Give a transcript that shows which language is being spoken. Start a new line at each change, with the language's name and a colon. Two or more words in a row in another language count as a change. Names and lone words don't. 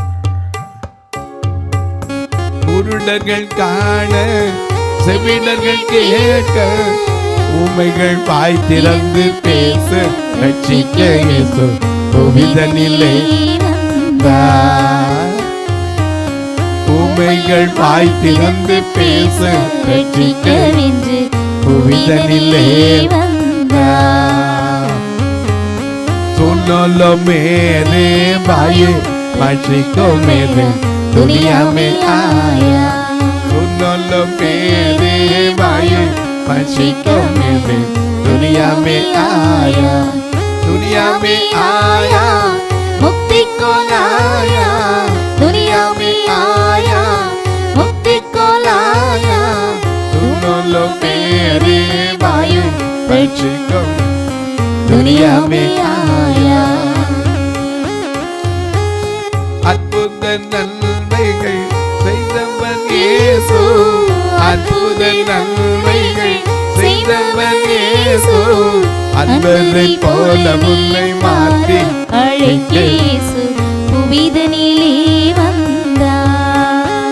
Tamil: குருடர்கள் காண, செவிடர்கள் கேட்க, ஊமைகள் வாய் திறந்து பேச, ரட்சிக்க இயேசு புவிதனிலே வந்தார். ஊமைகள் வாய் திறந்து பேச, ரட்சிக்க புவிதனிலே வந்தார்.
Hindi: सुनो मेरे भाई, मस्ती को मेरे दुनिया में आया. सुनो मेरे भाई, मस्ती को मेरे दुनिया में आया. दुनिया में आया, मुक्ति को लाया. दुनिया में आया, मुक्ति को लाया. सुनो मेरे भाई, मस्ती को दुनिया में आया.
Tamil: அற்புத நன்மைகள் செய்தவன் இயேசு, அற்புத நன்மைகள் செய்தவன் இயேசு. அன்பரை போல முன்னை மாற்றி அழைக்க இயேசு புவிதனிலே வந்தார்.